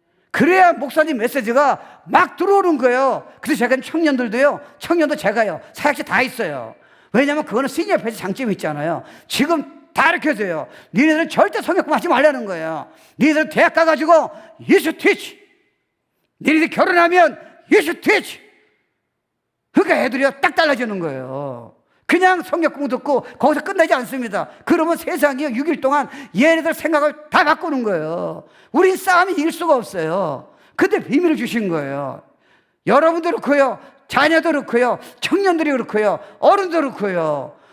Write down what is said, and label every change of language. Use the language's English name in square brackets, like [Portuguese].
[Korean] 그래야 목사님 메시지가 막 들어오는 거예요. 그래서 제가 청년도 제가요, 사역자 다 있어요. 왜냐면 그거는 시니어 패스 장점이 있잖아요. 지금 다 가르쳐줘요. 니네들은 절대 성경 하지 말라는 거예요. 니네들은 대학 가가지고 [English] you should teach. [Korean] 니네들 결혼하면 [English] you should teach. [Korean] 그러니까 애들이요, 딱 달라지는 거예요. 그냥 성경 공부 듣고 거기서 끝나지 않습니다. 그러면 세상이요, 6일 동안 얘네들 생각을 다 바꾸는 거예요. 우린 싸움이 이길 수가 없어요. 근데 비밀을 주신 거예요. 여러분도 그렇고요, 자녀도 그렇고요, 청년들이 그렇고요, 어른도 그렇고요.